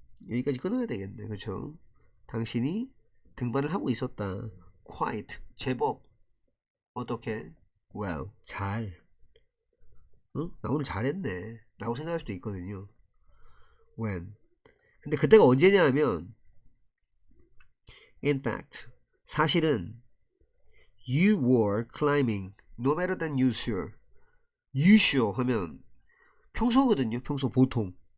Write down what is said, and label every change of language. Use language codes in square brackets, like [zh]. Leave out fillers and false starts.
[ko] 여기까지 끊어야 되겠네. 그렇죠? 당신이 등반을 하고 있었다. quite 제법 어떻게? well 잘. 나 오늘 잘했네. 라고 생각할 수도 있거든요. [en] when. 근데 그때가 언제냐 하면 in fact 사실은 you were climbing no better than usual. [ko] usual 하면 평소거든요. 평소 보통의.